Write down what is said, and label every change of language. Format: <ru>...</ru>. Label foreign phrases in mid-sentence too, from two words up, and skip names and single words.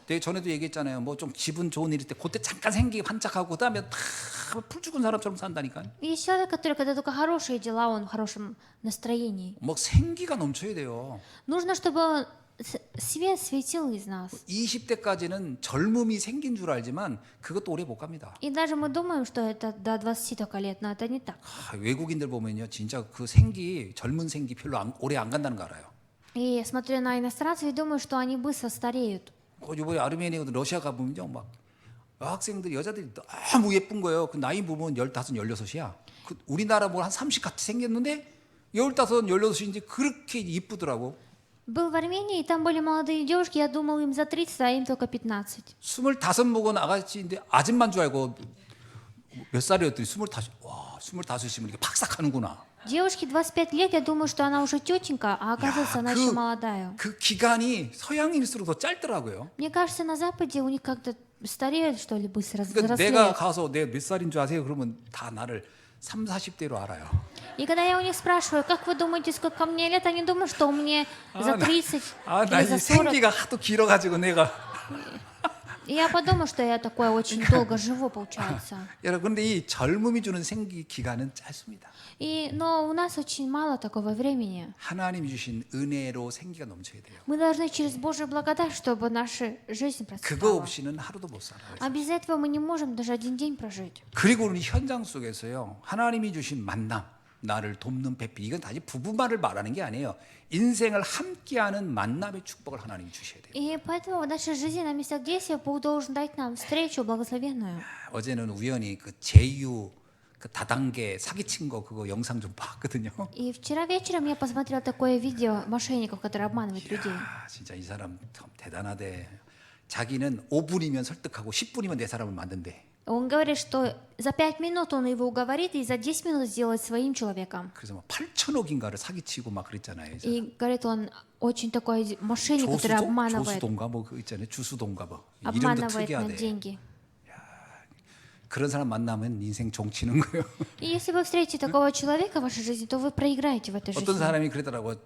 <ko>내가 전에도 얘기했잖아요. 뭐 좀 기분 좋은 일일 때 그때 잠깐 생기 반짝하고 그다음에 다 풀 죽은 사람처럼 산다니까.</ko> <ru>И есть человек, который, когда только хорошие дела, он в хорошем настроении.</ru> <ko>뭐 생기가 넘쳐야 돼요.</ko> <ru>Нужно, чтобы свет светил из нас.</ru> <ko>20대까지는 젊음이 생긴 줄 알지만 그것도 오래 못 갑니다.</ko> <ru>И даже мы думаем, что это до 20 только лет, но это не так.</ru> <ko>외국인들 보면요, 진짜 그 젊은 생기 별로 오래 안 간다는 거 알아요.</ko> <ru>И смотря на иностранцев, я думаю, что они быстро стареют.</ru> <ko>이번에 아르메니아도 러시아 가보면요, 막 학생들 여자들이 너무 예쁜 거예요. 그 나이 보면 15, 16이야. 그 우리나라 뭐 한 30 같이 생겼는데 15, 16인지 그렇게 이쁘더라고.</ko> <ru>Был в Армении, и там были молодые девушки, я думал, им за 30, а им только 15.</ru> <ko>25 먹은 아가씨인데 아줌마인 줄 알고 몇 살이었더니 25. 와, 25이면 이게 팍삭하는구나.</ko> <ru>Девушке 25 лет, я думаю, что она уже тетенька, а оказывается, она еще молодая.</ru> <ko>그 기간이 서양인일수록 더 짧더라고요.</ko> <ru>Мне кажется, на Западе у них как-то стареют, что ли, быстро,</ru> <ko>그러니까 내가</ko> <ru>взрослеют.</ru> <ko>가서 내가 몇 살인 줄 아세요? 그러면 다 나를 30, 40대로 알아요.</ko> <ru>И когда я у них спрашиваю, как вы думаете, сколько мне лет, они думают, что мне за 30</ru> <ko>나</ko> <ru>или</ru> <ko>이</ko> <ru>за 40.</ru> <ko>생기가 하도 길어가지고 내가</ko> <ru>И я подумала, что я такое очень долго живу, получается.</ru> <ko>여러분, 근데 이 젊음이 주는 생기 기간은 짧습니다.</ko> <ru>Но у нас очень мало такого времени.</ru> <ko>하나님이 주신 은혜로 생기가 넘쳐야 돼요.</ko> <ru>Мы должны через Божью благодать, чтобы наша жизнь</ru> <ko>그거</ko> <ru>процветала.</ru> <ko>없이는 하루도 못 살아요.</ko> <ru>А без этого мы не можем даже один день прожить.</ru> <ko>그리고 우리 현장 속에서요, 하나님이 주신 만남, 나를 돕는 배필, 이건 단지 부부만을 말하는 게 아니에요. 인생을 함께하는 만남의 축복을 하나님이 주셔야 돼요.</ko> <ru>И поэтому в нашей жизни на местах действия Бог должен дать нам встречу благословенную.</ru> <ko>어제는 우연히 그 제유 그 다단계 사기친 거 그거 영상 좀 봤거든요.</ko> <ru>И вчера вечером я посмотрела такое видео мошенников, которые обманывают людей.</ru> <ko>진짜 이 사람 참 대단하대. 자기는 5분이면 설득하고 10분이면 내 사람을 만든대.</ko> <ru>Он говорит, что за 5 минут он его уговорит и за 10 минут сделает своим человеком.</ru> <ko>그래서 뭐 8천억인가를 사기치고 막 그랬잖아요.</ko> <ru>И говорит, он очень такой мошенник, который обманывает,</ru> <ko>조수동가 뭐 그 있잖아요. 주수동가 뭐 이름도</ko> <ru>обманывает на</ru> <ko>특이하대.</ko> <ru>деньги.</ru> <ko>그런 사람 만나면 인생 종치는 거예요.</ko> <ru>И если вы встретите такого человека в вашей жизни, то вы проиграете в этой</ru> <ko>어떤</ko> <ru>жизни.</ru> <ko>사람이 그러더라고.</ko>